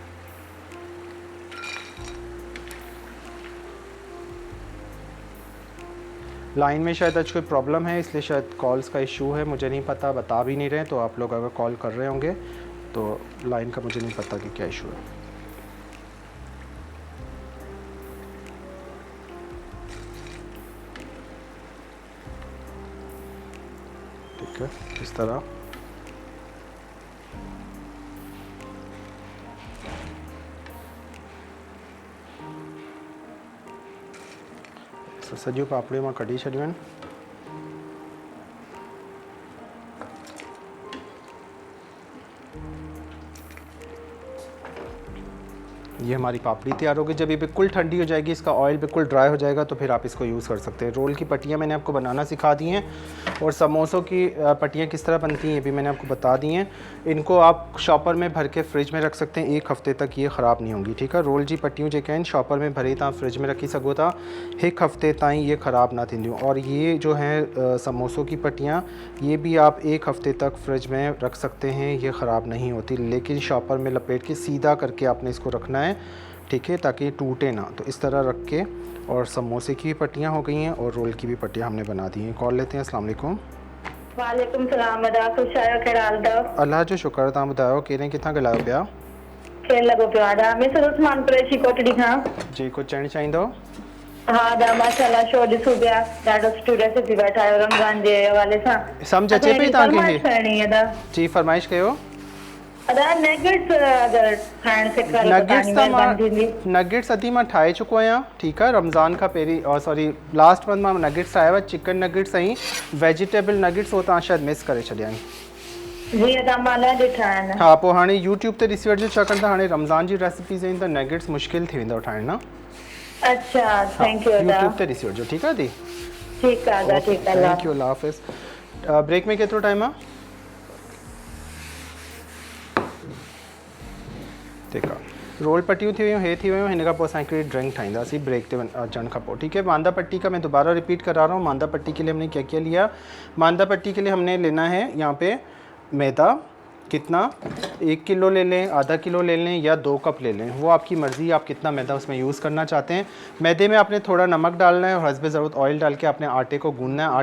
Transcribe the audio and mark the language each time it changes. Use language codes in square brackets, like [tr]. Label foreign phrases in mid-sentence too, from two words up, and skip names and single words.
[ur] لائن میں شاید آج کوئی پرابلم ہے، اس لیے شاید کالز کا ایشو ہے، مجھے نہیں پتا، بتا بھی نہیں رہے. تو آپ لوگ اگر کال کر رہے ہوں گے تو لائن کا مجھے نہیں پتا کہ کیا ایشو ہے. ٹھیک ہے، اس طرح [sd] सॼियूं पापड़ियूं मां कढी छॾियूं आहिनि। [ur] یہ ہماری پاپڑی تیار ہوگی. جب یہ بالکل ٹھنڈی ہو جائے گی، اس کا آئل بالکل ڈرائی ہو جائے گا، تو پھر آپ اس کو یوز کر سکتے ہیں. رول کی پٹیاں میں نے آپ کو بنانا سکھا دی ہیں، اور سموسوں کی پٹیاں کس طرح بنتی ہیں یہ بھی میں نے آپ کو بتا دی ہیں. ان کو آپ شاپر میں بھر کے فریج میں رکھ سکتے ہیں، 1 ہفتے تک یہ خراب نہیں ہوں گی، ٹھیک ہے. [sd] रोल जी पट्टियों जेके आहिनि शॉपर में भरे तव्हां फ्रिज में रखी सघो था, 1 हफ़्ते ताईं ये ख़राब ना थींदियूं। [ur] اور یہ جو ہے سموسوں کی پٹیاں، یہ بھی آپ 1 ہفتے تک فریج میں رکھ سکتے ہیں، یہ خراب نہیں ہوتی. لیکن شاپر میں لپیٹ کے سیدھا کر کے آپ نے اس کو رکھنا ہے، ٹھیک ہے، تاکہ ٹوٹے نا. تو اس طرح رکھ کے، اور سموسے کی بھی پٹیاں ہو گئی ہیں اور رول کی بھی پٹیاں ہم نے بنا دی ہیں. کال لیتے ہیں. [ar] السلام علیکم. وعلیکم السلام. [sd] अदा खुश आयो, कहिड़ा हाल अथव? अल्लाह जो शुक्र। तव्हां ॿुधायो केरे किथां ॻाल्हायो पिया? केरु लॻो पियो आहे? अदा मिस उस्मान कुरैशी कोटड़ी खां। जी, कुझु चवणु चाहींदव? हा अदा माशाल्लाह, शो ॾिसूं पिया, ॾाढो स्टूडियो थी वेठा आहियो रमज़ान जे हवाले सां। सम्झ अचे पई तव्हांखे? करणी अदा जी, फरमाइश कयो। अदा नगेट्स अगर खाइण सिखल नगेट्स अधी मां ठाहे चुको आहियां, ठीकु आहे। रमज़ान खां पहिरीं, और [en] sorry last month [sd] मां नगेट्स ठाहिया हुआ, [en] chicken nuggets [sd] ऐं [en] vegetable nuggets, [sd] उहो तव्हां शायदि मिस करे छॾिया आहिनि। जी अदा मां न ॾिठा आहिनि। हा, पोइ हाणे यूट्यूब ते ॾिसी वठिजो, छाकाणि त हाणे रमज़ान जी रेसिपीज़ आहिनि त नगेट्स मुश्किल थी वेंदव ठाहिण न। अच्छा, [en] thank you [sd] अदा। यूट्यूब ते ॾिसी वठिजो, ठीकु आहे दी? ठीकु आहे अदा, ठीकु आहे। [en] Thank you, [ur] اللہ حافظ. [sd] ब्रेक में केतिरो टाइम आहे? ठीकु आहे। रोल पट्टियूं थी वियूं, हे थी वियूं। हिन खां पोइ असां हिकिड़ी ड्रिंक ठाहींदासीं ब्रेक ते अचण खां पोइ, [ur] ٹھیک ہے. ماندہ پٹی کا میں دوبارہ ریپیٹ کرا رہا ہوں۔ ماندہ پٹی کے لیے ہم نے کیا کیا لیا? ماندہ پٹی کے لیے ہم نے لینا ہے یہاں پہ میدہ. کتنا? 1 کلو لے لیں، آدھا کلو لے لیں، یا 2 کپ لے لیں، وہ آپ کی مرضی، آپ کتنا میدہ اس میں یوز کرنا چاہتے ہیں. میدے میں آپ نے تھوڑا نمک ڈالنا ہے اور حسبِ ضرورت آئل ڈال کے آپ نے آٹے کو گوندھنا ہے.